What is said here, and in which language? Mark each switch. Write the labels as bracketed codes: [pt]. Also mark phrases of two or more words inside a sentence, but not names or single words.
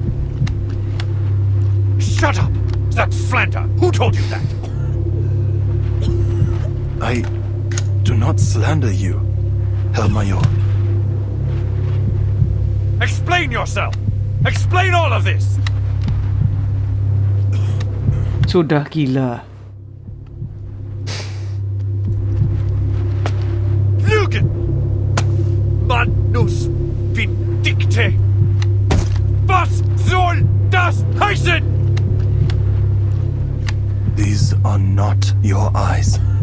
[en] Shut up! That's slander! Who told you that? I do not slander you, [de] Herr Major. [en] Explain yourself! Explain all of this! [id] Sudah gila. [de] Lügen! [la] Manus Vindicte! [de] Was soll das heißen? [en] These are not your eyes.